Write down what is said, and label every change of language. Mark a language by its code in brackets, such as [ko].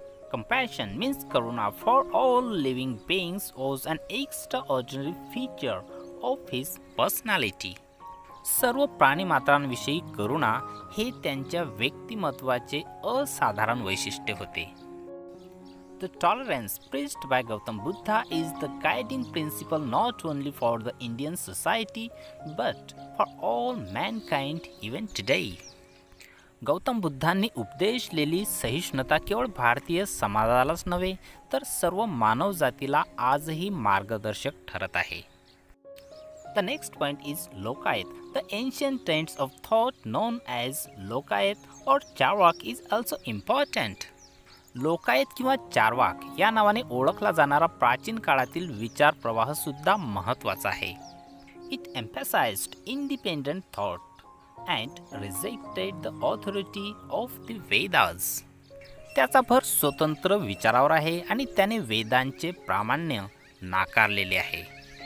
[en] Compassion means karuna for all living beings was an extraordinary feature of his personality. [mr] सर्व प्राणीमात्रांविषयी करुणा हे त्यांच्या व्यक्तिमत्वाचे असाधारण वैशिष्ट्य होते. [en] The tolerance preached by Gautam Buddha is the guiding principle not only for the Indian society but for all mankind even today. [mr] Gautam बुद्धांनी उपदेशलेली सहिष्णुता केवळ भारतीय समाजालाच नव्हे तर सर्व मानव जातीला आजही मार्गदर्शक ठरत आहे. [en] The next point is Lokayat. The ancient trends of thought known as Lokayat or Charvak is also important. [mr] लोकायत किंवा चार्वाक या नावाने ओळखला जाणारा प्राचीन काळातील विचार प्रवाह सुद्धा महत्त्वाचा आहे. [en] It emphasized independent thought and rejected the authority of the Vedas. [mr] त्याचा भर स्वतंत्र विचारावर आहे आणि त्याने वेदांचे प्रामाण्य नाकारलेले आहे.